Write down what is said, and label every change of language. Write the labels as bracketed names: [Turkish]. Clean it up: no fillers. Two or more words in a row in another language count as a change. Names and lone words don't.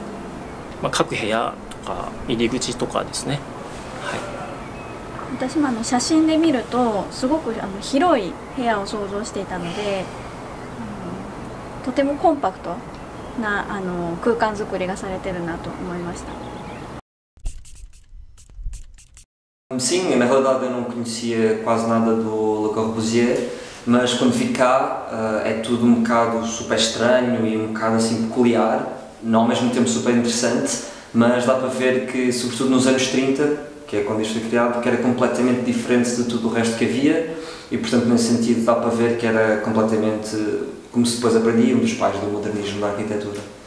[Japanese] 各部屋とか入り口とかですね。はい、私も写真で見るとすごく広い部屋を想像していたので、とてもコンパクトな空間作りがされてるなと思いました。 [Portuguese] Sim, na realidade eu não conhecia quase nada do Le Corbusier, mas quando vi cá é tudo um bocado super estranho e um bocado assim peculiar, não ao mesmo tempo super interessante, mas dá para ver que, sobretudo nos anos 30, que é quando isto foi criado, que era completamente diferente de tudo o resto que havia, e portanto nesse sentido dá para ver que era completamente, como se depois aprendia, um dos pais do modernismo da arquitetura.